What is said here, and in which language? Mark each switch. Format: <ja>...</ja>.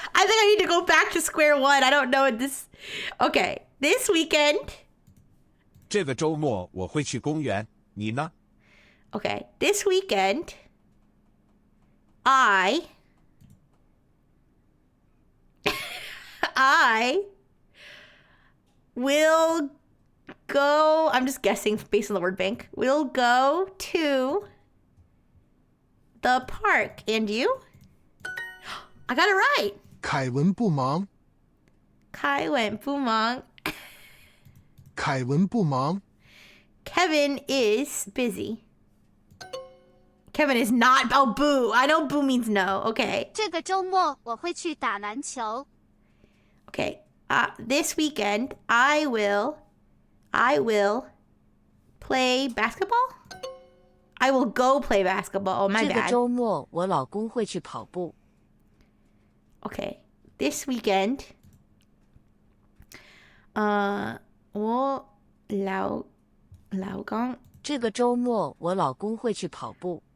<en>I think I need to go back to square one. I don't know what this. Okay, this weekend.</en> <zh>这个周末我会去公园，你呢？</zh> <en>Okay, this weekend. I will go. I'm just guessing based on the word bank. We'll go to the park. And you? I got it right.</en> <zh>凯文不忙。凯文不忙。凯文不忙。</zh> <en>Kevin is busy. Kevin is not. Oh, boo. I know boo means no. Okay.</en> <zh>这个周末我会去打篮球。</zh> <en>Okay. This weekend, I will play basketball. I will go play basketball. Oh, my</en> <zh>这个</zh> <en>bad.</en> <zh>周末我老公会去跑步。</zh> <en>Okay. This weekend,</en> <zh>我老公这个周末我老公会去跑步。</zh>